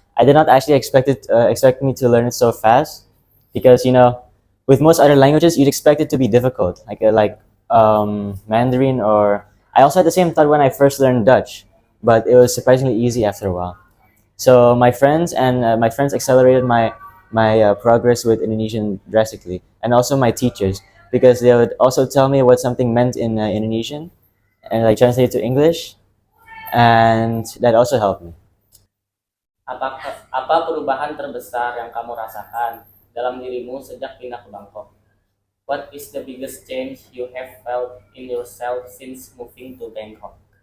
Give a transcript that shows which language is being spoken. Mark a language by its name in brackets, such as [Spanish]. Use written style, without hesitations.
[English] I did not actually expect me to learn it so fast, because with most other languages, you'd expect it to be difficult, like Mandarin, or I also had the same thought when I first learned Dutch, but it was surprisingly easy after a while. So my friends accelerated my progress with Indonesian drastically, and also my teachers, because they would also tell me what something meant in Indonesian, and like translate it to English, and that also helped me. [Indonesian] Apa perubahan terbesar yang kamu rasakan dalam dirimu sejak pindah ke Bangkok? [English] What is the biggest change you have felt in yourself since moving to Bangkok?